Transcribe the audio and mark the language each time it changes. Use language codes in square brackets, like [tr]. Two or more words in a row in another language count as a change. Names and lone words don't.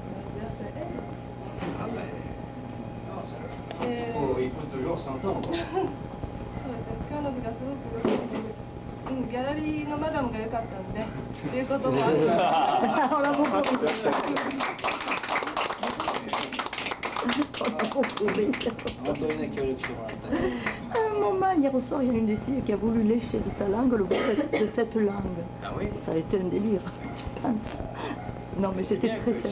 [fr] Ah ben, il faut toujours s'entendre. [ja] そうですね。彼女がすごくギャラリーのマダムが良かったんで、ということもある。 [fr] À un moment, hier soir, il y a une des filles qui a voulu lécher de sa langue le bout de cette langue. Ah oui? Ça a été un délire, je pense. Non, mais c'était très sympa.